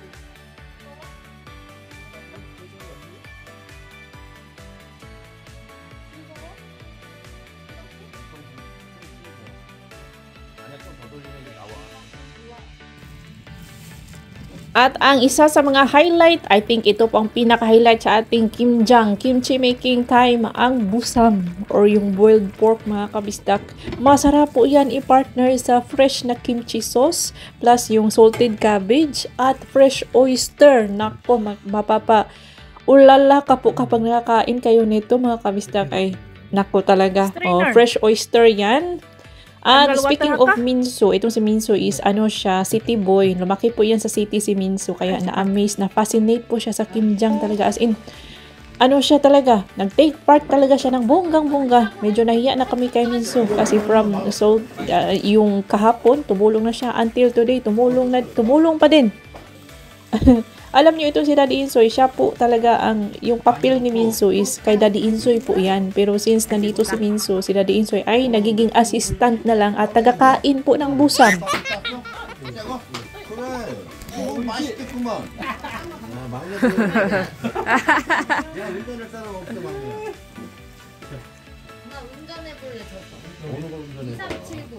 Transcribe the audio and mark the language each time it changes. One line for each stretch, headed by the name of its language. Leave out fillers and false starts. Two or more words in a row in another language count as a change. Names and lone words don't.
Korean: 아니야, 좀 더 돌리면 이제 나와.
Filipino: At ang isa sa mga highlight,
English: I think
Filipino: ito po ang pinaka-highlight sa ating kimjang,
English: kimchi making time,
Filipino: ang busam or yung
English: boiled pork
Filipino: mga kabisdak. Masarap po yan i-partner sa fresh na
English: kimchi sauce
Filipino: plus yung
English: salted cabbage
Filipino: at
English: fresh oyster.
Filipino: Nako, ulala ka po kapag nakakain kayo nito mga kabisdak ay nako talaga.
English: Oh, fresh oyster yan.
Filipino: At speaking of Minso, itong si Minso is ano siya,
English: city boy.
Filipino: Lumaki po yan sa city si Minso. Kaya na-amaze, na-fascinate po siya sa kimjang talaga. As in, ano siya talaga, nag-take part talaga siya ng bonggang-bongga. Medyo nahiya na kami kay Minso. Kasi yung kahapon, tumulong na siya.
English: Until today,
Filipino: tumulong pa din. Alam niyo itong si Daddy Insoy, siya po talaga yung papel ni Minso is kay Daddy Insoy po yan. Pero since nandito si Minso, si Daddy Insoy ay nagiging assistant na lang at tagakain po ng busam.
Korean: 맛있겠구만. 막내. 야, 운전할 사람 없어, 막내. 나 운전해볼래 저거. 어느 걸 운전해? 2379.